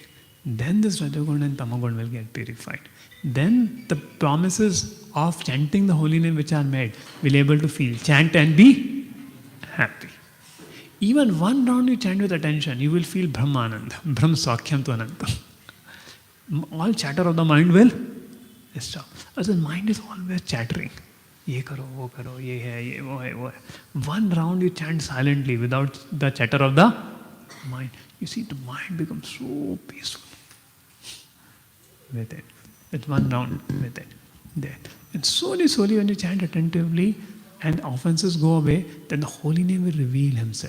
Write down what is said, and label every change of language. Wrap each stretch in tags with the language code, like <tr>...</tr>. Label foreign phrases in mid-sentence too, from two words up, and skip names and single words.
<en>Then this Rajogun and Tamogun will get purified. Then the promises of chanting the holy name which are made will be able to feel. Chant and be happy. Even one round you chant with attention, you will feel Brahmananda.</en> <sa>ब्रह्म स्वाक्यम् तु अनन्तम्.</sa> <en>All chatter of the mind will stop. As the mind is always chattering.</en> <hi>ये करो, वो करो, ये है, ये वो है, वो है.</hi> <en>One round you chant silently without the chatter of the mind. You see the mind becomes so peaceful with it. With one round with it. There. And slowly, slowly when you chant attentively and offenses go away, then the holy name will reveal himself.</en>